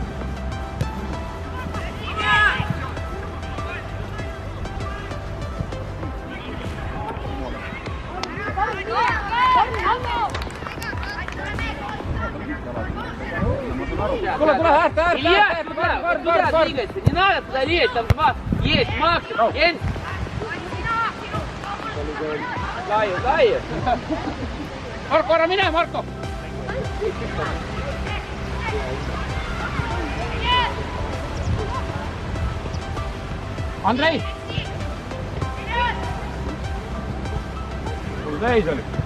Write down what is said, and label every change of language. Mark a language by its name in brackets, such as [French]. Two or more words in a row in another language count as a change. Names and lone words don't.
[Estonian] Tule, äärte! [Russian] Илья, туда двигайся, не надо туда лезть, там два есть, Максим, Jens. [Estonian] Laiu. Marko, ära mine, Marko! Andrei! Sul täis oli.